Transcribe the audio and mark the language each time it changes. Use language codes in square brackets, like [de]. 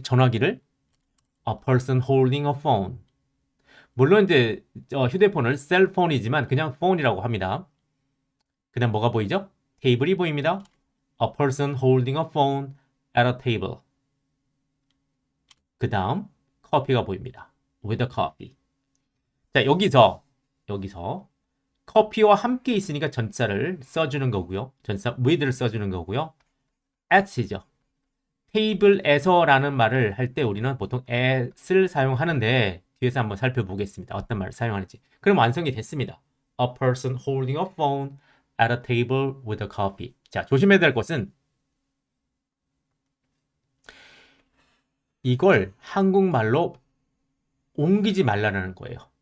[ko] 전화기를 [en] a person holding a phone. [ko] 물론 이제 휴대폰을 셀폰이지만 그냥 phone이라고 합니다. 그 다음 뭐가 보이죠? 테이블이 보입니다. [en] A person holding a phone at a table. [ko] 그 다음 커피가 보입니다. [en] With a coffee. [ko] 자, 여기서 커피와 함께 있으니까 전자를 써주는 거고요. 전자 with를 써주는 거고요. at이죠. 테이블에서라는 말을 할 때 우리는 보통 at을 사용하는데 뒤에서 한번 살펴보겠습니다. 어떤 말을 사용하는지. 그럼 완성이 됐습니다. [en] A person holding a phone at a table with a coffee. [ko] 자, 조심해야 될 것은 이걸 한국말로 옮기지 말라는 거예요.